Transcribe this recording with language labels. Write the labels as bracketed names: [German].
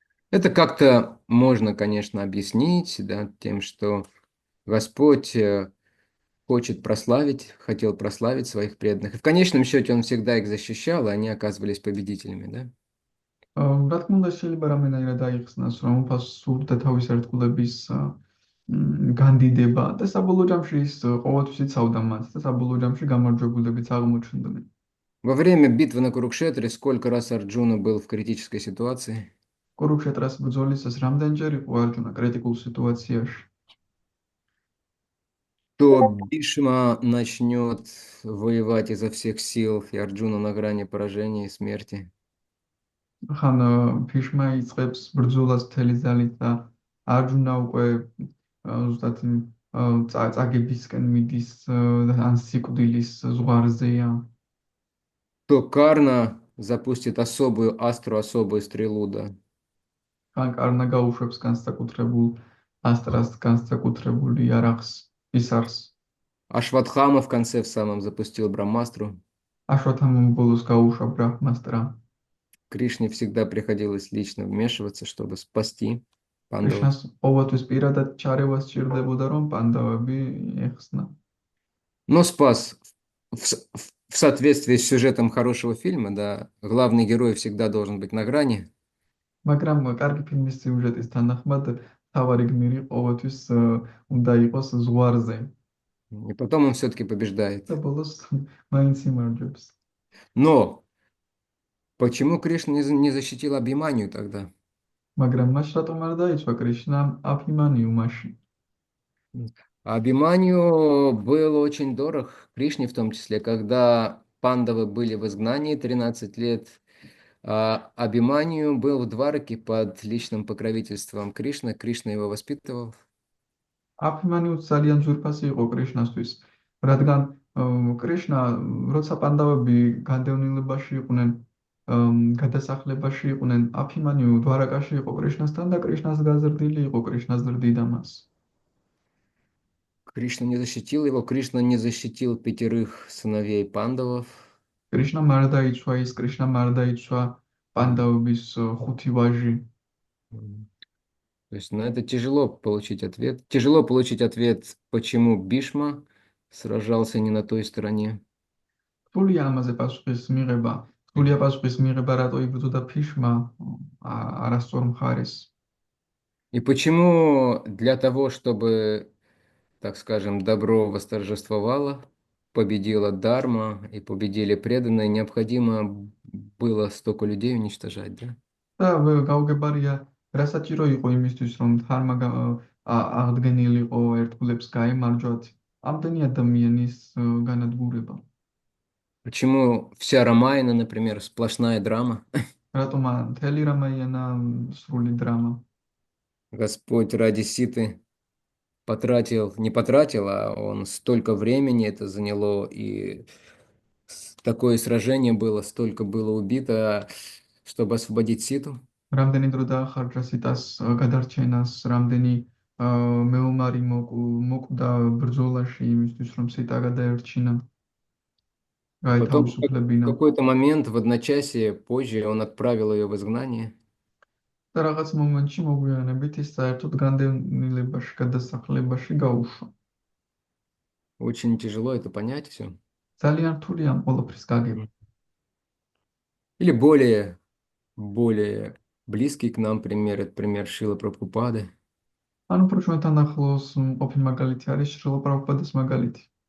[Russian] Это как-то можно, конечно, объяснить, да, тем, что Господь хотел прославить своих преданных. И в конечном счете он всегда их защищал, и они оказывались победителями, да? [Georgian] რა თქმა უნდა, შეიძლება რამენაირად აიხსნას, რომ უფალს სურდა თავის ერთგულების განდიდება და საბოლოო ჯამში ის ყოველთვის იცავდა მათ და საბოლოო ჯამში გამარჯვებულებიც აღმოჩნდნენ. [Russian] Во время битвы на Курукшетре сколько раз Арджуна был в критической ситуации? [Georgian] კურუქშეტრას ბრძოლისას რამდენჯერ იყო არჯუნა კრიტიკულ სიტუაციაში? [Russian] То Бишма начнет воевать изо всех сил, и Арджуна на грани поражения и смерти. [Georgian] ხან ფიშმა იწყებს ბრძოლას მთელი ძალით და არჯუნა უკვე ზუსტად წაგებისკენ მიდის ან სიკვდილის ზღვარზეა. [Russian] То Карна запустит особую стрелу, да. [Georgian] ხან კარნა გაუშვებს განსაკუთრებულ ასტრას, განსაკუთრებული იარაღს, ისარს. [Russian] Ашватхама в конце в самом запустил Брамастру. [Georgian] აშვათამამ ბოლოს გაუშვა ბრაჰმასტრა. [Russian] Кришне всегда приходилось лично вмешиваться, чтобы спасти пандавов. [Georgian] კრიშნას ყოველთვის პირადად ჩარევა სჭირდებოდა, რომ პანდავები ეხსნა. [Russian] Но спас в соответствии с сюжетом хорошего фильма, да, главный герой всегда должен быть на грани. [Georgian] მაგრამ კარგი ფილმის სიუჟეტის თანახმად თავარი გმირი ყოველთვის უნდა იყოს ზღვარზე. [Russian] И потом он все-таки побеждает. [Georgian] და ბოლოს მაინც იმარჯვებს. [Russian] Но почему Кришна не защитил Абхиманью тогда? [Georgian] მაგრამ მას რატომ არ დაიცვა კრიშნა აფიმანიუმაში? [Russian] Абхиманью был очень дорог, Кришне в том числе, когда пандавы были в изгнании 13 лет. Абхиманью был в Двараке под личным покровительством Кришны. Кришна его воспитывал. [Georgian] აფიმანიუ ძალიან ძვირფასი იყო კრიშნასთვის, რადგან კრიშნა, როცა პანდავები განდევნილებაში იყვნენ, გადასახლებაში იყვნენ. აფიმანიუ დვარაკაში იყო კრიშნასთან და კრიშნას გაზრდილი იყო კრიშნას ზრდიდა მას. [Russian] Кришна не защитил его, Кришна не защитил 5 сыновей пандавов. [Georgian] კრიშნა მარ დაიცვა ის, კრიშნა მარ დაიცვა პანდავების 5 ვაჟი. [Russian] То есть на это тяжело получить ответ. Тяжело получить ответ, почему Бишма сражался не на той стороне. [Georgian] რთულია ამაზე პასუხის მიღება. რთულია პასუხის მიღება, რატო იბრძოდა ფიშმა არასწორ მხარეს. [Russian] И почему для того, чтобы, так скажем, добро восторжествовало, победила Дарма и победили преданные, необходимо было столько людей уничтожать, да? [Georgian] და გაუგებარია, რა საჭირო იყო იმისთვის, რომ ධარმა აღდგენილიყო ერთგულებს გაემარჯვათ ამდენი ადამიანის განადგურება. [Russian] Почему вся Рамайна, например, сплошная драма? [Georgian] რატომ მთელი რამაიანა სრული დრამა? [Russian] Господь ради Ситы не потратил, а он столько времени это заняло, и такое сражение было, столько было убито, чтобы освободить Ситу. [Georgian] რამდენი დრო დაახარჯა სიტას გადარჩენას, რამდენი მეომარი მოკვდა ბრძოლაში იმისთვის, რომ სიტა გადაერჩინა. [Russian] Потом в [Georgian] გაეთავისუფლებინა. [Russian] какой-то момент, в одночасье позже, он отправил ее в изгнание. [Georgian] და რაღაც მომენტში მოგვიანებით ის საერთოდ განდევნილებაში, გადასახლებაში გაუშვა. [Russian] Очень тяжело это понять все. [Georgian] ძალიან რთულია ამ ყველაფრის გაგება. [Russian] Или более близкий к нам пример, это пример Шрилы Прабхупады. [Georgian] ანუ უფრო ჩვენთან ახლოს მყოფი მაგალითი არის შრილა პრაბჰუპადის მაგალითი.